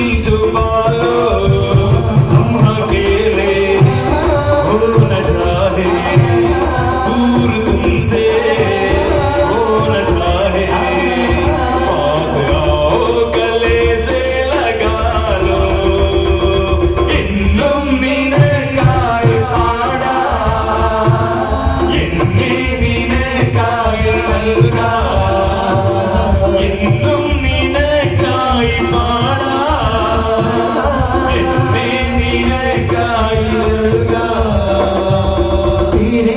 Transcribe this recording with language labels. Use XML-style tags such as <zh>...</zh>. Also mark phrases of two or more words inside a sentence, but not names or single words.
<hi>छुपा लो हम अकेले हो न चाहे दूर तुमसे हो न चाहे पास आओ गले से लगा लो</hi> <ml>എന്നും നിനക്കായി പാടാം എന്നെ നിനക്കായി നൽകാം എന്നും നിനക്കായി പാടാം എന്നെ നിനക്കായി നൽകാം धीरे</ml>